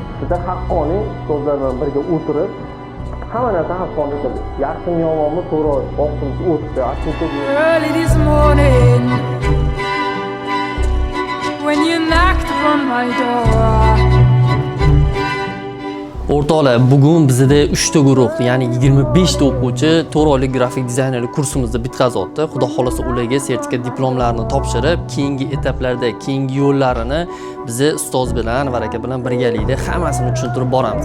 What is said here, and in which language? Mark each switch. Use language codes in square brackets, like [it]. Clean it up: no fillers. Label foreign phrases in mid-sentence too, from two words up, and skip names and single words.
[uz] bitta haqqoniy ustozlar bilan birga o'tirib hamma narsa haqqoniy qildi. Yaxshimi yomonmi to'g'ri vaqtimiz o'tdi. [en] Early this morning when you knocked upon my door. [uz] O'rtoqlar, bugun bizda 3 ta guruh, ya'ni 25 ta o'quvchi 4 oylik grafik dizaynerlik kursimizni bitkazayapti. Xudo xolasa ularga sertifikat diplomlarini topshirib, keyingi etaplarda, keyingi yo'llarini bizni ustoz bilan, Varaka bilan birgalikda hammasini tushuntirib boramiz.